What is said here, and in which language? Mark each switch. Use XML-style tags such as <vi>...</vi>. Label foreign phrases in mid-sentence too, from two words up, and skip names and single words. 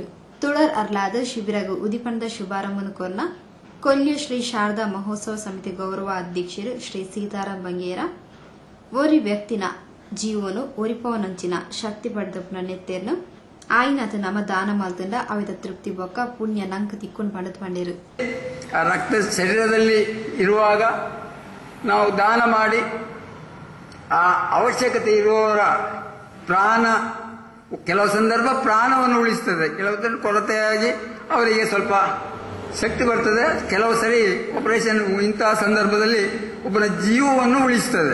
<tcy>ತುಳರ್ ಅರ್ಲಾದ ಶಿಬಿರಗು ಉದಿಪಣದ ಶುಭಾರಂಭನ ಕೋರ್ನ ಕೊಲ್ಲಿಯ ಶ್ರೀ ಶಾರದಾ ಮಹೋತ್ಸವ ಸಮಿತಿ ಗೌರವ ಅಧ್ಯಕ್ಷರು ಶ್ರೀ ಸೀತಾರಾಮ್ ಬಂಗೇರ ಓರಿ ವ್ಯಕ್ತಿನ ಜೀವನು ಒರಿಪವನಂಚಿನ ಶಕ್ತಿ ಪಡೆದಪ್ಪನ ನೆತ್ತೇರ್ನು ಆಯ್ನಾತ ನಮ್ಮ ದಾನ ಮಾಲ್ತಂಡ ಅವಿದ ತೃಪ್ತಿ ಬೊಕ್ಕ ಪುಣ್ಯ ನಂಕ ತಿಕ್ಕೊಂಡು ಪಡೆದು ಪಂಡಿರು.</tcy> <kn>ರಕ್ತ ಶರೀರದಲ್ಲಿ ಇರುವಾಗ ನಾವು ದಾನ ಮಾಡಿ ಆ ಅವಶ್ಯಕತೆ ಇರುವವರ ಪ್ರಾಣ, ಕೆಲವು ಸಂದರ್ಭ ಪ್ರಾಣವನ್ನು ಉಳಿಸ್ತದೆ, ಕೆಲವು ಕೊರತೆಯಾಗಿ ಅವರಿಗೆ ಸ್ವಲ್ಪ ಶಕ್ತಿ ಬರ್ತದೆ, ಕೆಲವು ಸರಿ ಆಪರೇಷನ್ ಇಂತಹ ಸಂದರ್ಭದಲ್ಲಿ ಒಬ್ಬನ ಜೀವವನ್ನು ಉಳಿಸ್ತದೆ.</kn>